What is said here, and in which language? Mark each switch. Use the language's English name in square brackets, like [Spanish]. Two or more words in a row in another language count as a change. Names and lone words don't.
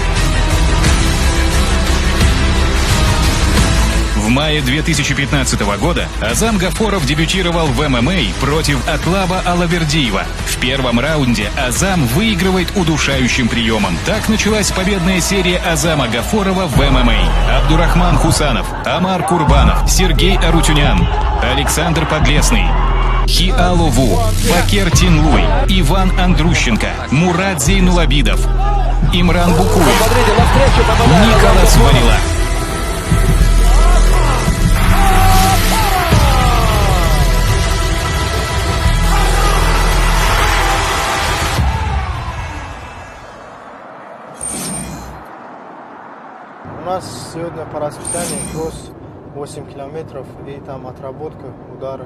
[Russian] В мае 2015 года Азам Гафуров дебютировал в ММА против Атлаба Алавердиева. В первом раунде Азам выигрывает удушающим приемом. Так началась победная серия Азама Гафурова в ММА. Абдурахман Хусанов, Амар Курбанов, Сергей Арутюнян, Александр Подлесный, Хиалову, Бакер Тинлуй, Иван Андрущенко, Мурат Зейнулабидов, Имран Букуев, Николас Варила. У нас сегодня по расписанию кросс 8 километров и там отработка, удары.